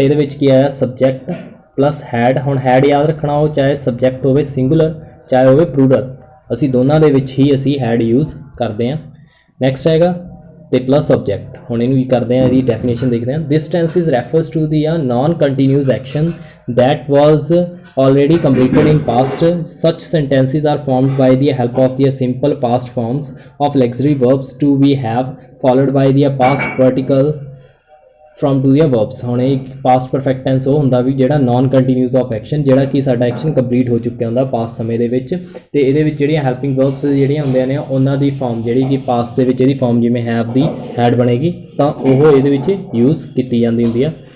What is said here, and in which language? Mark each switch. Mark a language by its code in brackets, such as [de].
[pa] ਇਹਦੇ ਵਿੱਚ ਕੀ ਆਇਆ ਸਬਜੈਕਟ ਪਲੱਸ ਹੈਡ। ਹੁਣ ਹੈਡ ਯਾਦ ਰੱਖਣਾ ਉਹ ਚਾਹੇ ਸਬਜੈਕਟ ਹੋਵੇ ਸਿੰਗੂਲਰ ਚਾਹੇ ਹੋਵੇ ਪਲੂਰਲ ਅਸੀਂ ਦੋਨਾਂ ਦੇ ਵਿੱਚ ਹੀ ਅਸੀਂ ਹੈਡ ਯੂਜ਼ ਕਰਦੇ ਹਾਂ। ਨੈਕਸਟ ਹੈਗਾ ਤੇ ਪਲੱਸ ਆਬਜੈਕਟ। ਹੁਣ ਇਹਨੂੰ ਕੀ ਕਰਦੇ ਹਾਂ ਇਹਦੀ ਡੈਫੀਨੇਸ਼ਨ ਦੇਖਦੇ ਹਾਂ। [en] This tense is refers to the non continuous action that was already completed in past. Such sentences are formed by the help of the simple past forms of auxiliary verbs to be have followed by the past particle from to the verbs। [pa] ਹੁਣ ਇਹ past perfect tense ਉਹ ਹੁੰਦਾ ਵੀ ਜਿਹੜਾ non continuous of action ਜਿਹੜਾ ਕਿ ਸਾਡਾ action complete ਹੋ ਚੁੱਕਿਆ ਹੁੰਦਾ ਪਾਸਟ ਸਮੇਂ ਦੇ ਵਿੱਚ ਤੇ ਇਹਦੇ ਵਿੱਚ ਜਿਹੜੀਆਂ ਹੈਲਪਿੰਗ ਵਰਬਸ ਜਿਹੜੀਆਂ ਹੁੰਦੀਆਂ ਨੇ ਉਹਨਾਂ ਦੀ ਫਾਰਮ ਜਿਹੜੀ ਕਿ ਪਾਸਟ ਦੇ ਵਿੱਚ ਇਹਦੀ ਫਾਰਮ ਜਿਵੇਂ ਹੈਵ ਦੀ ਹੈਡ ਬਣੇਗੀ ਤਾਂ ਉਹ ਇਹਦੇ ਵਿੱਚ ਯੂਜ਼ ਕੀਤੀ ਜਾਂਦੀ ਹੁੰਦੀ ਆ।